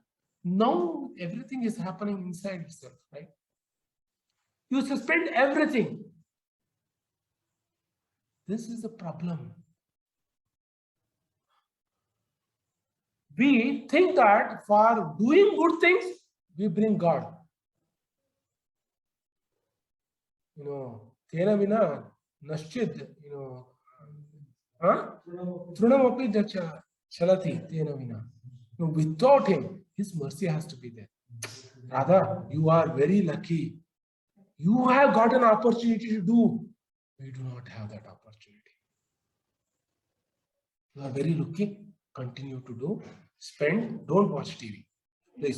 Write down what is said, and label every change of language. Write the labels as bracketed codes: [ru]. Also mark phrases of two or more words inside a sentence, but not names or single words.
[en] Now everything is happening inside itself, right? You suspend everything. This is the problem. We think that for doing good things, we bring God. Tena vina naschid, Trunamapi chalati tena vina. Without him, his mercy has to be there. Radha, you are very lucky. You have got an opportunity to do. We do not have that opportunity. You are very lucky. Continue to do. Spend. Don't watch TV. Please.